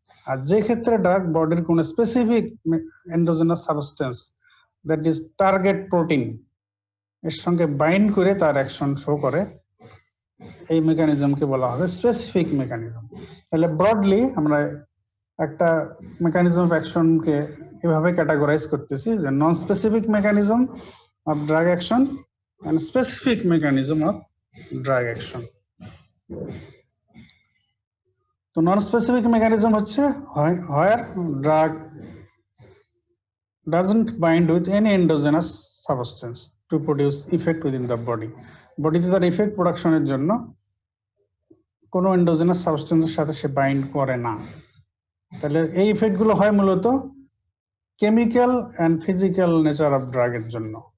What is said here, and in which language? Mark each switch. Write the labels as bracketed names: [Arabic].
[Bangla] আর যে ক্ষেত্রে ড্রাগ বডির কোনো specific endogenous substance [English] that is target protein [Bangla] এর সঙ্গে বাইন্ড করে তার অ্যাকশন শো করে, এই মেকানিজমকে বলা হবে স্পেসিফিক মেকানিজম। তাহলে ব্রডলি আমরা একটা মেকানিজম অফ অ্যাকশনকে এভাবে ক্যাটাগরাইজ করতেছি যে [English] non specific mechanism of drug action [Bangla] and specific mechanism of drug action. তো নন স্পেসিফিক মেকানিজম হচ্ছে [English] where drug doesn't bind with any endogenous substance to produce effect within the body. [Bangla] বডিতে তার effect প্রোডাকশনের জন্য কোনো endogenous সাবস্টেন্সের সাথে সে bind করে না। তাহলে এই ইফেক্ট গুলো হয় মূলত chemical and physical nature of ড্রাগের জন্য।